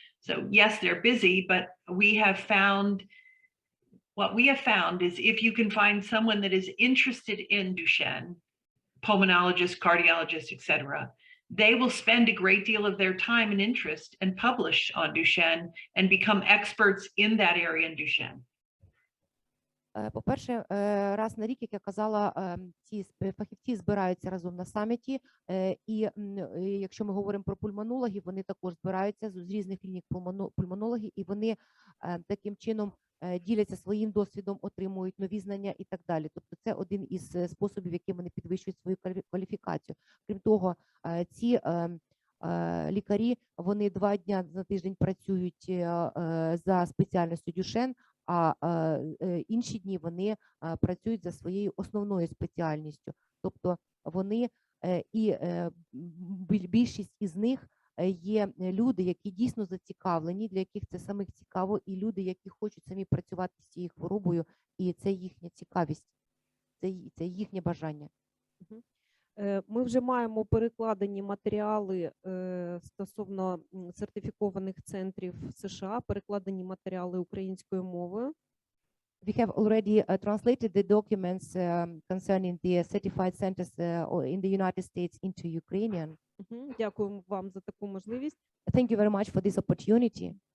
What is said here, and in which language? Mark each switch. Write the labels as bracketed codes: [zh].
[en] So yes, they're busy, but what we have found is if you can find someone that is interested in Duchenne, pulmonologist, cardiologist, etc., they will spend a great deal of their time and interest and publish on Duchenne and become experts in that area in Duchenne. [uk] По-перше, раз на рік, як я казала, ці фахівці збираються разом на саміті, і якщо ми говоримо про пульмонологів, вони також збираються з різних клінік пульмонологів, і вони таким чином діляться своїм досвідом, отримують нові знання і так далі. Тобто це один із способів, яким вони підвищують свою кваліфікацію. Крім того, ці лікарі, вони 2 дні на тиждень працюють за спеціальністю Дюшенн, а інші дні вони працюють за своєю основною спеціальністю. Тобто вони і більшість із них є люди, які дійсно зацікавлені, для яких це самих цікаво, і люди, які хочуть самі працювати з цією хворобою, і це їхня цікавість, це їхнє бажання. Ми вже маємо перекладені матеріали стосовно сертифікованих центрів США, перекладені матеріали українською мовою. [en] We have already translated the documents concerning the certified centers in the United States into Ukrainian. [uk] Дякуємо вам за таку можливість. [en] Thank you very much for this opportunity.